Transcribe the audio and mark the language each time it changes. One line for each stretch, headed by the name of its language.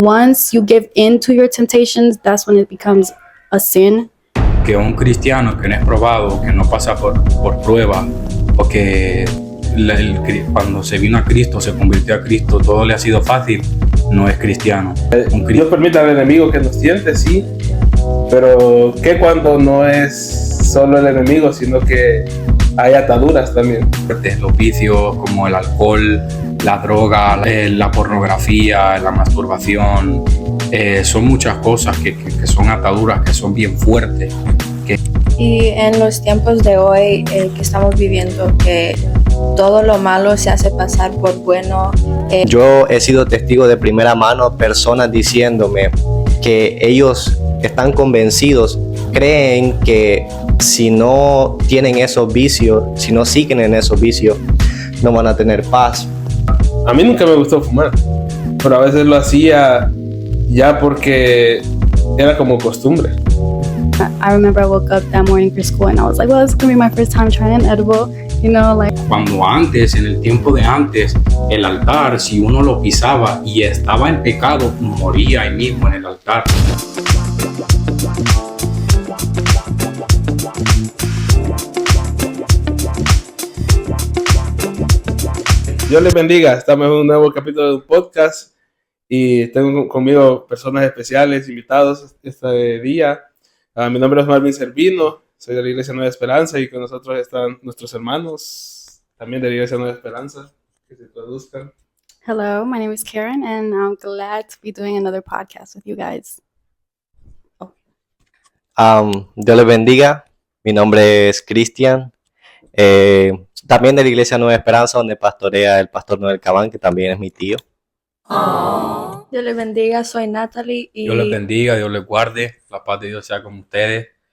English: once you give in to your temptations, that's when it becomes a sin.
Spanish: Que un cristiano que no es probado, que no pasa por prueba, o que cuando se vino a Cristo, se convirtió a Cristo, todo le ha sido fácil, no es cristiano. Dios permite al enemigo que nos tiente, sí, pero ¿qué cuando no es solo el enemigo, sino que hay ataduras también? Los vicios como el alcohol, la droga, la pornografía, la masturbación, son muchas cosas que son ataduras, que son bien fuertes. Y en los tiempos de hoy que estamos viviendo, que todo lo malo se hace pasar por bueno. Yo he sido testigo de primera mano, personas diciéndome que ellos están convencidos, creen que si no tienen esos vicios, si no siguen en esos vicios, no van a tener paz. A mí nunca me gustó fumar, pero a veces lo hacía ya porque era como costumbre.
English: I remember I woke up that morning for school and I was like, well, it's gonna be my first time trying an edible, you know, like.
Spanish: Cuando antes, en el tiempo de antes, el altar, si uno lo pisaba y estaba en pecado, moría ahí mismo en el altar. Dios les bendiga, estamos en un nuevo capítulo de un podcast y tengo conmigo personas especiales, invitados este día. Mi nombre es Marvin Servino, soy de la Iglesia Nueva Esperanza y con nosotros están nuestros hermanos también de la Iglesia Nueva Esperanza, que se introduzcan.
English: Hello, my name is Karen and I'm glad to be doing another podcast with you guys.
Spanish: Dios les bendiga, mi nombre es Cristian, también de la Iglesia Nueva Esperanza, donde pastorea el pastor Noel Cabán, que también es mi tío. Dios les bendiga, soy Natalie. Y Dios les bendiga, Dios les guarde, la paz de Dios sea con ustedes.